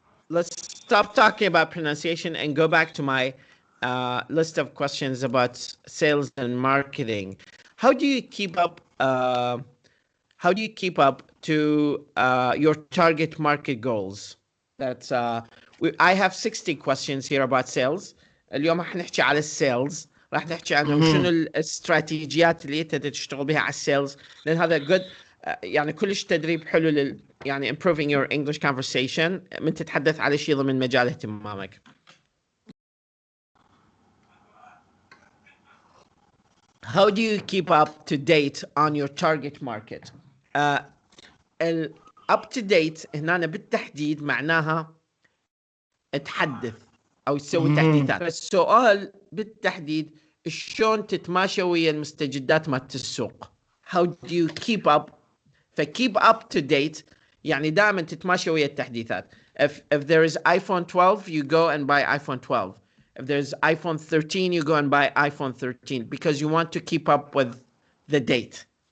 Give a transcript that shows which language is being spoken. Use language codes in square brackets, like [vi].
[en] let's stop talking about pronunciation and go back to my list of questions about sales and marketing. How do you keep up? How do you keep up to your target market goals? That's I have 60 questions here about sales. [ar] اليوم رح نحكي على السيلز، راح نحكي عنه وشنو Mhm. الاستراتيجيات اللي انت تشتغل بها على السيلز، لان هذا جود. يعني كلش تدريب حلو يعني [en] improving your English conversation [ar] من تتحدث على شيء ضمن مجال اهتمامك. [en] How do you keep up to date on your target market? [ar] uh, [en] up to date [ar] هنا بالتحديد معناها تحدث او تسوي Mhm. تحديثات. السؤال بالتحديد شلون تتماشى ويا المستجدات مالت السوق. [en] How do you keep up؟ فkeep up to date [ar] يعني دائما تتماشى ويا التحديثات. [en] If there is iPhone 12 you go and buy iPhone 12. If there's iPhone 13 you go and buy iPhone 13 because you want to keep up with the date.